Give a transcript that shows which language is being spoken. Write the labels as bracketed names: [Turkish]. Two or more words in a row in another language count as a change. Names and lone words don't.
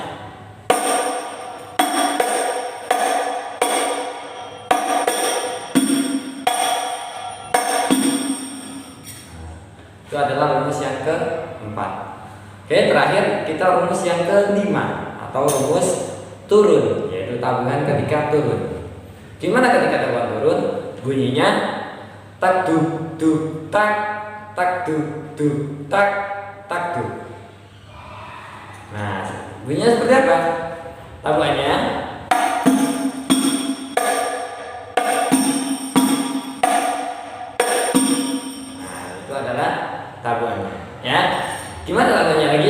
[Indonesian] Itu adalah rumus yang keempat. Oke, terakhir kita rumus yang kelima atau rumus turun, yaitu tabungan ketika turun. Gimana ketika tabungan turun? Bunyinya tak du du tak, tak du du tak, tak du. Nah, bunyinya seperti apa? Tabungannya tabungannya, ya. Gimana tabungannya lagi?